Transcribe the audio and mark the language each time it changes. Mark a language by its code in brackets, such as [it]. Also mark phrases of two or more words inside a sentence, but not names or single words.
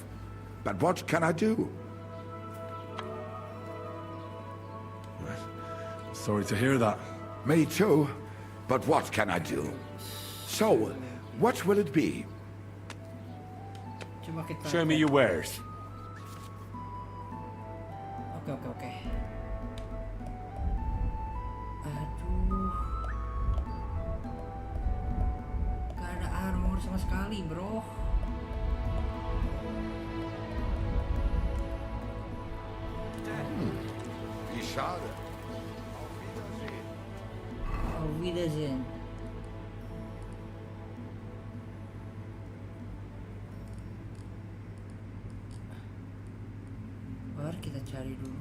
[en] But what can I do? Sorry to hear that. Me too. But what can I do? So, what will it be? Show me your wares. [id] Okay. Aduh. Gak ada armor sama sekali, bro. [de] Schade. Auf Wiedersehen. [id] Mari kita cari dulu.